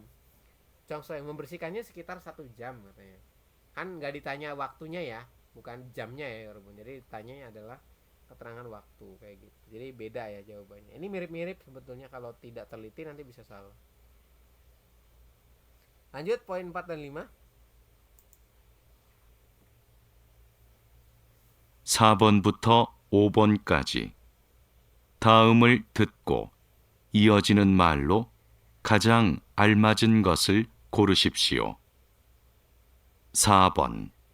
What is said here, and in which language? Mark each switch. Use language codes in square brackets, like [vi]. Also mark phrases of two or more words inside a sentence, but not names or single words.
[id] Chongso yang membersihkannya sekitar 1 jam katanya. Kan nggak ditanya waktunya ya, bukan jamnya ya Rebun. Jadi tanyanya adalah keterangan waktu kayak gitu. Jadi beda ya jawabannya. Ini mirip-mirip sebetulnya, kalau tidak teliti nanti bisa salah. Lanjut poin 4 dan 5. [ko] 4번부터 5번까지 다음을 듣고 이어지는 말로 가장 알맞은 것을 고르십시오. 4번